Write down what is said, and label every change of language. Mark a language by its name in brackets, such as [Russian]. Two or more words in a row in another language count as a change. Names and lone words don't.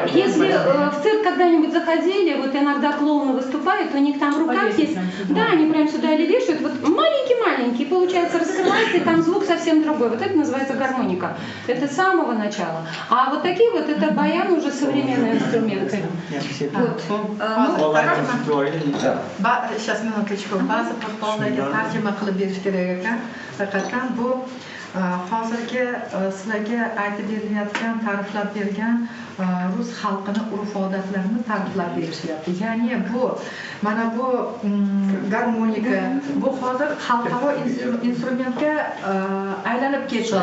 [Russian] Если в цирк когда-нибудь заходили, вот иногда клоуны выступают, у них там в руках есть, да, они прям сюда или вешают, вот маленький-маленький, получается, раскрывается, и там звук совсем другой. Вот это называется гармоника. Это с самого начала. А вот такие вот, это баян уже современные инструменты. Вот. Сейчас minutочку. [Uzbek] Ba'zi portallarga tarjima qilib berish kerak ekan. Haqiqatan bu hozirgi sizlarga aytib berilayotgan, ta'riflab bergan rus xalqini urf-odatlarini ta'riflab berishyapti. Ya'ni bu mana bu garmonika, bu hozir xalqaro instrumentga aylanib ketdi.